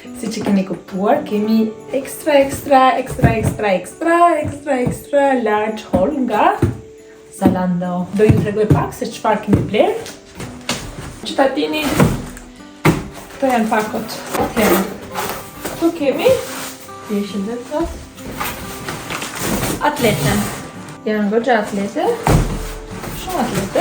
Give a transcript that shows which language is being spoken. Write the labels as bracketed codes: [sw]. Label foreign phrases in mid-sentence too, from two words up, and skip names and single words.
[sq] që keni kuptuar, kemi [en] extra large haul [sq] nga Zalando. Do ju tregoj pak se çfarë kemi bler. Cittadini, këto janë pakot. Atëherë, këtu kemi atlete. Janë goxha atlete. Shumë atlete.